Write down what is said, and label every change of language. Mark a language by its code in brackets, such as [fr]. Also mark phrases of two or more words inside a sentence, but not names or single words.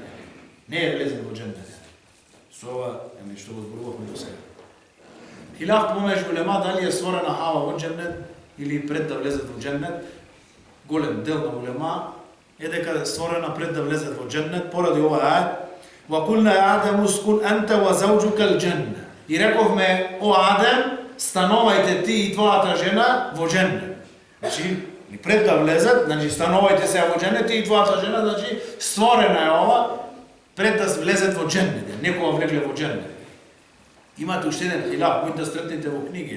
[mk] Не е влезен во џеннет. Со ова што го зборувавме до сега. Хилаф помеѓу улема дали е створена Хава во џеннет или пред да влезет во џеннет. Голем дел на улема е дека е створена пред да влезет во џеннет поради ова ајет. [ar] وَقُلْنَا يَا آدَمُ اسْكُنْ أَنْتَ وَزَوْجُكَ الْجَنَّةَ. [mk] И рековме, о Адем, становајте ти и твојата жена во џеннет. Значи, пред да влезат, значи становајте се во џеннет ти и твојата жена, значи створена е ова пред да влезат во џеннет. Некога влегле во џеннет. Имате уште еден хилаф, кој да стретнете во книги.